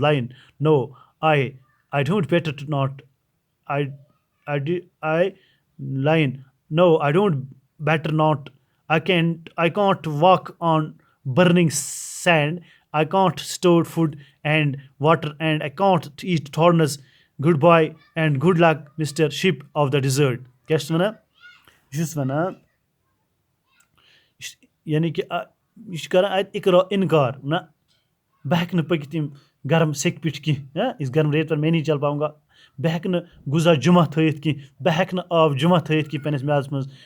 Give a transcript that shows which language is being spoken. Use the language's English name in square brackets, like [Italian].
[English] Line no I don't better not. I line no I don't better not. I can't walk on burning sand. I can't store food and water and I can't eat thorns. Goodbye and good luck Mr. Ship of the desert. [Kashmiri] کیٛاہ چھُس وَنان؟ یہِ چھُس وَنان یعنی کہ یہِ چھُ کران اَتہِ اِنکار. نہ بہٕ ہٮ۪کہٕ نہٕ پٔکِتھ یِم گرم سیٚکہِ پیٚٹھۍ کینٛہہ. [Urdu] اس گرم ریت پر میں نہیں چل پاؤں گا. [Kashmiri] بہٕ ہٮ۪کہٕ نہٕ غذا جمع تھٲیِتھ کینٛہہ. بہٕ ہٮ۪کہٕ نہٕ آب جمع تھٲیِتھ کینٛہہ پنٛنِس میادَس منٛز.